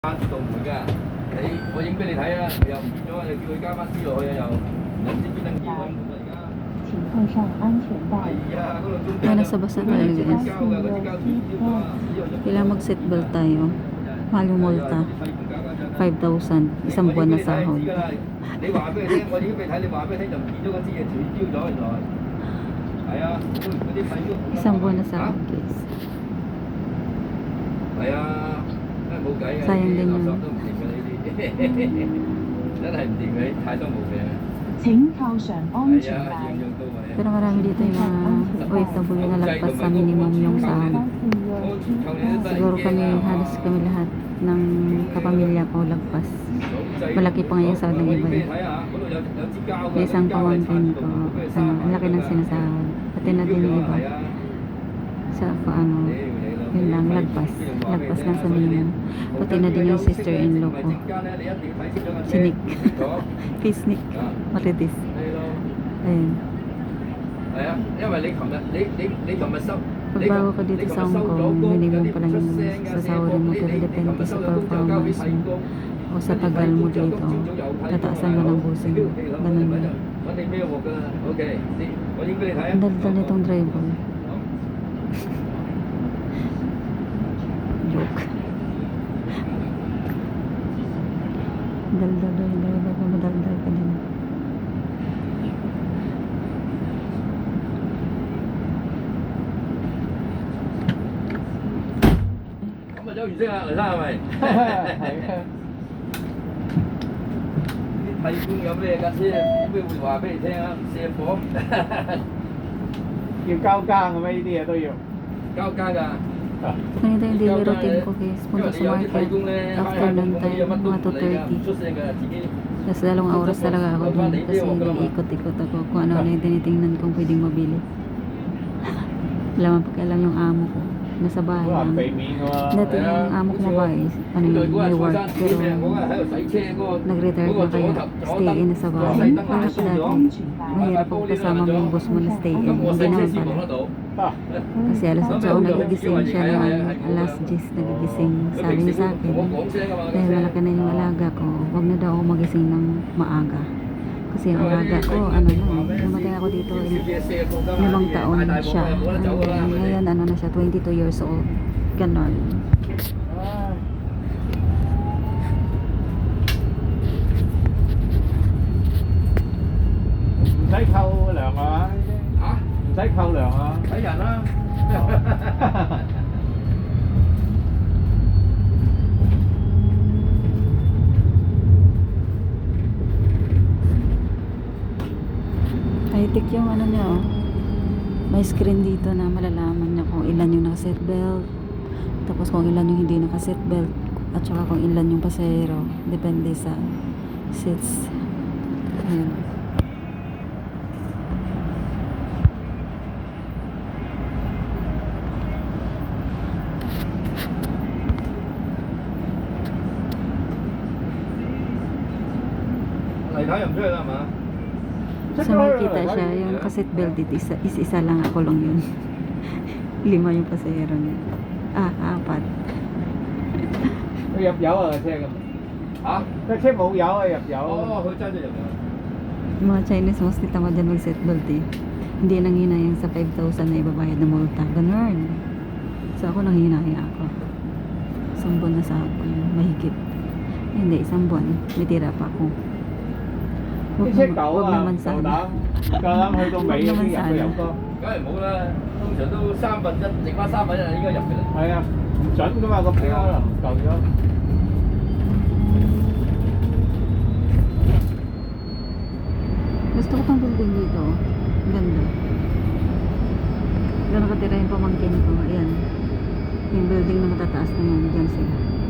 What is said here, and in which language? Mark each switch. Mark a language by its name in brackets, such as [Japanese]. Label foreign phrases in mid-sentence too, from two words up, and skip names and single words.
[Cantonese] 度唔會㗎，我影俾你睇啊，又唔見咗，又叫佢加翻啲落去啊，又唔知邊登記開門啦而家。請扣上安全帶。係啊，嗰度中間 [Filipino] Kaya nasa basa tayo guys. [Cantonese] 膠㗎，嗰啲膠條條啊， [Filipino] Kailangan mag-seatbelt tayo. Mahal yung multa. 5,000. Isang buwan na sahod. [Cantonese] 你話俾佢聽，我影俾你睇，你話俾佢聽就唔見咗嗰支嘢斷焦咗原來。係啊，嗰啲廢咗。 [Filipino] Isang buwan na sahod guys. [Cantonese] 係啊，真係冇計嘅。 [Filipino] Sayang din [Cantonese] 垃圾 [Filipino] yun. [Cantonese] 都唔掂嘅呢啲，真係唔掂嘅，太多毛病啊。請扣上安全係啊，帶。樣樣都係啊。 [Filipino] Pero marami dito yung mga OFW na lagpas sa minimum yung sahod. Siguro kami, halos kami lahat ng kapamilya ko lagpas. Malaki pa nga yung sahod ng iba eh. May isang pamangkin ko, ang laki ng sinasahod. Pati na din yung iba. Sa ano, yun lang, lagpas. Lagpas lang sa minimum. Pati na din yung sister-in-law ko. Si Nick. Peace Nick. Marites. Ayun. [Cantonese] 係啊，因為你琴日收。 [Filipino] Pagbago ka dito sa Hong Kong, minimum pa lang yung sasawarin mo, pero depende sa performance mo o sa tagal mo dito, tataasan mo ng busing. Ganun yun. Ang daldal nitong driver. Joke. Daldal yung driver na madaldal ka din. [Cantonese] Có 完識啊，黎生係咪？係啊。啲替工有咩架車？會話俾你聽啊？唔卸貨。要交更嘅咩？呢啲嘢都要。交更㗎。 [Filipino] Ganito yung [English] daily routine [Filipino] ko guys. Punta sa market after ng time, mga 2:30. Tapos 2 oras talaga ako dun kasi nag-ikot-ikot ako kung ano yung tinitingnan kong pwedeng mabili. Wala man pakialam yung amo ko. Nasa bahay [Cantonese] 都話 [Filipino] lang. [Cantonese] 避免㗎喎。 [Filipino] Dati yung amo ko na bahay, ano yun, may work. Pero nag-retire na kaya [English] stay in [Filipino] na sa bahay. Parang dati, mahirap pag kasama mo yung boss mo na [English] stay in. [Filipino] Hindi naman pala. Kasi alas 8 ako nagigising siya naman. Alas 10 nagigising. Sabi niya sa akin, dahil malaki na yung alaga ko, huwag na daw ako magising ng maaga. Kasi ang alaga ko, ano lang, namatay ako dito, 5 taon siya. Ngayon, ano na siya, 22 [English] years old. [Filipino] Ganon. [Cantonese] 唔使扣糧啊？嚇？唔使扣糧啊？睇人啦。 [Filipino] High-tech yung ano niya, oh. May screen dito na malalaman niya kung ilan yung naka-seatbelt. Tapos kung ilan yung hindi naka-seatbelt. At saka kung ilan yung pasahero. Depende sa seats. Ayan. [Cantonese] 黎太又唔出去啦係嘛？ [Filipino] So makikita siya, yung naka-seatbelt dito, isa lang ako lang yun. 5 yung pasahero niya. 4. [Cantonese] 佢入油啊架車咁。嚇？架車冇油啊入油。哦，佢揸咗入嚟。 [Filipino] Yung mga Chinese mostly tamad dyan mag-seatbelt eh. Hindi nanghinayang sa 5,000 na ibabayad na multa. Ganun. So ako nanghinaya ako. Isang buwan na sahod ko yun. Mahigit. Hindi, isang buwan. May tira pa ako. [Cantonese] 啲車舊 [Filipino] Huwag [Cantonese] 啊， [Filipino] naman [Cantonese] 夠 [Filipino] sana. [Cantonese] 膽夠膽去到尾嗰啲入去油缸。梗係冇啦，通常都1/3，剩翻1/3應該入嘅啦。係啊，唔準㗎嘛個表可能舊咗。 [Filipino] Gusto ko pang building dito. Ganda. Doon nakatira yung pamangkin ko. Ayan. Yung building na matataas na yan. Diyan sila.